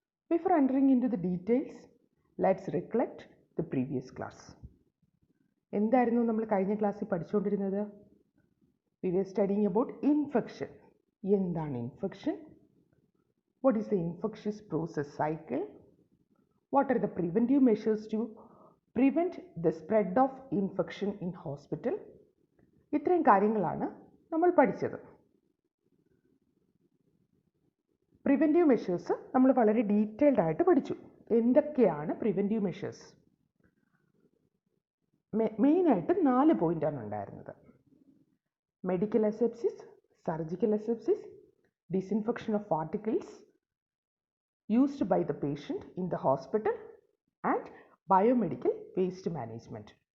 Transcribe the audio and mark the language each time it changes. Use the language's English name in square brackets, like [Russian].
[English] Before entering into the details, let's recollect the previous class. [Malayalam] എന്തായിരുന്നു നമ്മൾ കഴിഞ്ഞ ക്ലാസ്സിൽ പഠിച്ചുകൊണ്ടിരുന്നത്? [English] We were studying about infection. [Malayalam] എന്താണ് infection? [English] What is the infectious process cycle? What are the preventive measures to prevent the spread of infection in hospital? [Malayalam] ഇത്രയും കാര്യങ്ങളാണ് നമ്മൾ പഠിച്ചത്. Preventive measures നമ്മൾ വളരെ ഡീറ്റെയിൽഡ് ആയിട്ട് പഠിച്ചു. എന്തൊക്കെയാണ് പ്രിവെൻറ്റീവ് മെഷേഴ്സ്? മെയിനായിട്ട് 4 പോയിൻ്റാണ് ഉണ്ടായിരുന്നത്. [English] Medical asepsis, surgical asepsis, disinfection of particles used by the patient in the hospital and biomedical waste management.